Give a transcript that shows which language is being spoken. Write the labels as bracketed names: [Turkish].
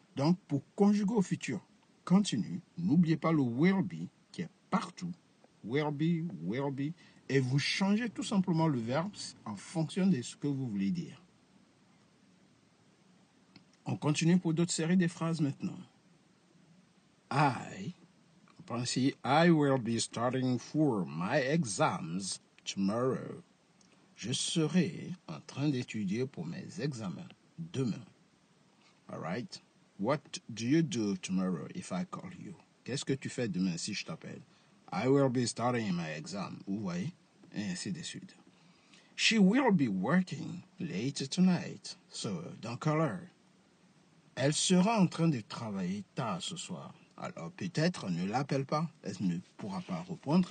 [French] Donc, pour conjuguer au futur continu, n'oubliez pas le will be qui est partout. Will be. Et vous changez tout simplement le verbe en fonction de ce que vous voulez dire. On continue pour d'autres séries de phrases maintenant. On prend ici, [English] I will be starting for my exams tomorrow. [French] Je serai en train d'étudier pour mes examens demain. [English] All right? What do you do tomorrow if I call you? [French] Qu'est-ce que tu fais demain si je t'appelle? [English] I will be starting my exam. [French] Vous voyez? Et ainsi de suite. [English] She will be working late tonight. So, don't call her. [French] Elle sera en train de travailler tard ce soir. Alors peut-être ne l'appelle pas. Elle ne pourra pas répondre.